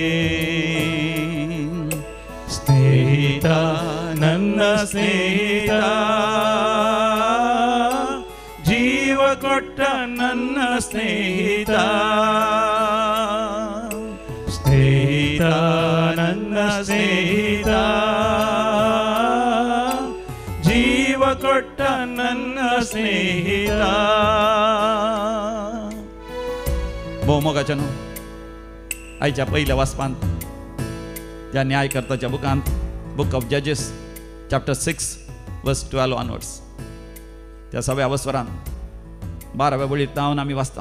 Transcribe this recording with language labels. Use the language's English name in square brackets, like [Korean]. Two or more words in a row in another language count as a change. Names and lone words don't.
[Kannada] ಸ್ನೇಹಿತ ನನ್ನ ಸ್ನೇಹಿತ, ಜೀವ ಕೊಟ್ಟ ನನ್ನ ಸ್ನೇಹಿತ, ಸ್ನೇಹಿತ ನನ್ನ ಸ್ನೇಹಿತ, ಜೀವ ಕೊಟ್ಟ ನನ್ನ ಸ್ನೇಹಿತ. [Konkani] भोव मोगाच्यान आयच्या पयल्या वाचपांत ह्या न्यायकर्ताच्या बुकांत [English] book of Judges chapter 6 verse 12 onwards [Konkani] त्या सगळ्या वस्वरान 12व्या वळींत जावन आमी वाचता.